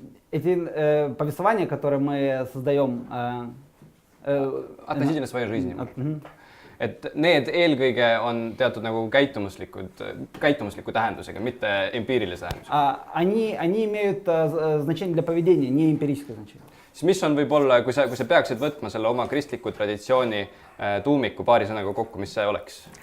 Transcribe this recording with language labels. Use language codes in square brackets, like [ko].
[ru] Эти повествования, которые мы создаем... Относительно своей жизни. [et] Et need eelkõige on teatud nagu käitumusliku tähendusega, mitte empiirilise tähendusega. [ru] Они имеют значение для поведения, не эмпирическое значение. [et] Siis mis on võib-olla, kui sa peaksid võtma selle oma kristliku traditsiooni tuumiku paari sõnaga kokku, mis see oleks?